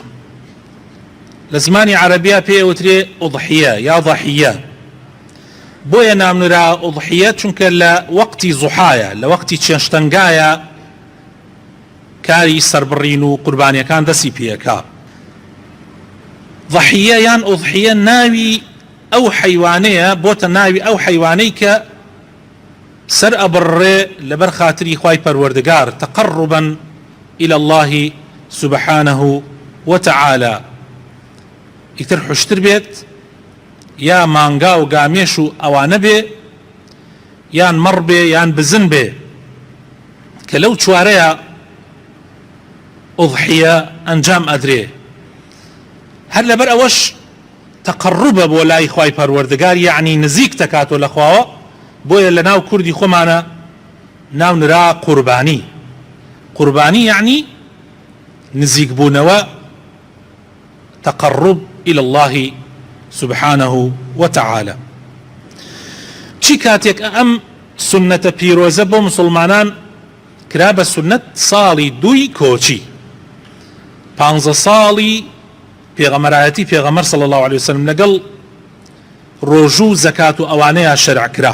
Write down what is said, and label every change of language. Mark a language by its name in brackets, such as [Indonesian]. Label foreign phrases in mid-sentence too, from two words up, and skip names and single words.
[Central Kurdish] لە زمانی عەرەبیە پێ ئەوترێ ئوضحیە یا ضەحیە، بۆیە نامنرا ئوضحیە چونکە لە وەقتی زوحایە، لە وەقتی چێشتەنگایە کاری سەربڕین و قوربانیەکان دەستی پێەکا. ضەحیە یان ئوضحیە ناوی ئەو حەیوانەیە، بۆتە ناوی ئەو حەیوانەی کە سەر ئەبڕێ لەبەر خاتری خوای پەروەردگار [Arabic] تەقەڕوبەن إلى الله سبحانه وتعالى. [Central Kurdish] ئیتر حوشتر بێت، یا مانگا و گامێش و ئەوانە بێ، یان مەڕ بێ یان بزن بێ، کە لەو چوارەیە ئوضحیە ئەنجام ئەدرێ. هەر لەبەر ئەوەش تەقەڕوبە بۆ لای خوای پەروەردگار، یعنی نزیک دەکاتۆ لە خواوە، بۆیە لە ناو کوردی خۆمانە ناو نرا قوربانی. قوربانی یعنی نزیک بوونەوە، [Arabic] تەقەڕوب إلى الله سبحانه وتعالى. [Central Kurdish] چی کاتێک ئەم سنەتە پیرۆزە بۆ مسلمانان کرا بە سنەت ساڵی دووی کۆچی، 15 ساڵی پێغەمبەرایەتی پێغەمبەر [Arabic] صلی الله عليه وسلم [Central Kurdish] لەگەڵ ڕۆژوو زەکات و ئەوانەیە شەرع کرا.